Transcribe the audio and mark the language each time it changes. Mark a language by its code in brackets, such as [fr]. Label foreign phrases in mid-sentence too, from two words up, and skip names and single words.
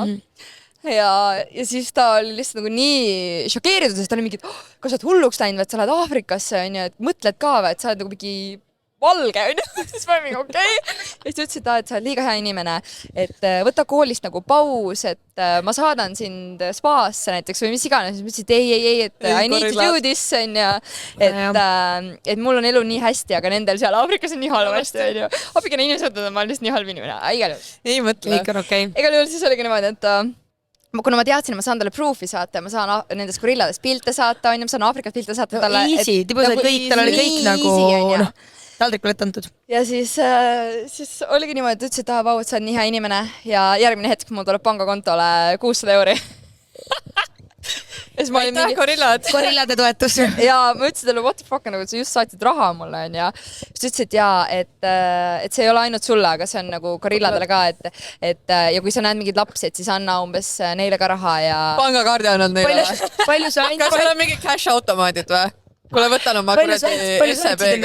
[et] Ja siis ta oli lihtsalt nagu nii šokeeritud, sest ta oli mingi, et kas sa oled hulluks läinud, et sa lähed Aafrikasse, onju, et mõtled ka või, et sa oled nagu mingi valge, onju. Siis ma olin mingi okei. Ja siis ta ütles, et sa oled liiga hea inimene, et võta koolist nagu paus, et ma saadan sind spaasse näiteks või mis iganes. Siis ma ütlesin, et ei, et [en] I need to do this, [et] onju. Et mul on elu nii hästi, aga nendel seal Aafrikas on nii halvasti, onju. Aafrikane inimesed, ma olen lihtsalt nii halb inimene. Igal juhul. Ei mõtle. Igal juhul siis oligi niimoodi, et kuna ma teadsin, et ma saan talle proofi saata, ma saan nendest gorilladest pilte saata, onju, ma saan Aafrikat pilte saata talle. Easy, tibu said kõik, tal oli kõik nagu taldrikul ette antud. Ja siis oligi niimoodi, et ütles, et vau, et sa oled nii hea inimene ja järgmine hetk mul tuleb pangakontole 600 euri. Ja siis ma olin mingi gorillade toetus. Ja ma ütlesin talle, [en] what the fuck, [et] nagu, et sa just saatsid raha mulle, on ja siis ütles, et jaa, et see ei ole ainult sulle, aga see on nagu gorilladele ka, et ja kui sa näed mingeid lapsi, et siis anna umbes neile ka raha ja pangakaardi annad neile või? Palju sa ainult... Kas seal on mingi cash automaadid või? Kuule, võtan oma kuradi SEB-ga